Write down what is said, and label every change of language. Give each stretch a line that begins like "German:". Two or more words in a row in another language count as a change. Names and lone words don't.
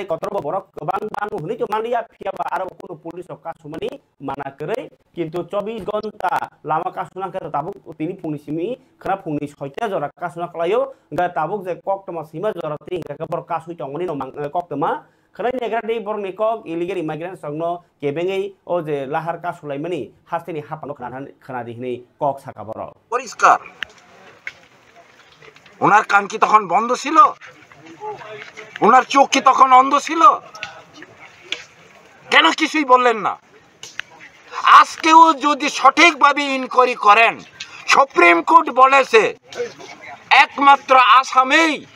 Kok Borok: कटरबो बरक गोबां बां हुनि तो मानिया फियाबा आरो कुनु पुलिस कासुमानि माना करे किन्तु 24 घंटा लामा कासुना कर ताबुक तिनि फुंनिसिमि खरा फुंनि 6टा जरा कासुना खलायो गा ताबुक जे कक्तमा सीमा जरा तिंगा का बर कासुइ तंगनि न कक्तमा खराय नेग्रा दे बरनि कक
English: illegal immigrant
Kok Borok: संनो केबेंगै ओ जे लाहार कासुलाइमानि हास्तेनि हापानो खोनादिहनि कक साका बर
Bangla: পরিষ্কার ওনার কান কি তখন বন্ধ ছিল ওনার চোখ কি তখন অন্ধ ছিল কেন কিছুই বললেন না আজকেও যদি সঠিকভাবে ইনকোয়ারি করেন সুপ্রিম কোর্ট বলেছে একমাত্র আসামেই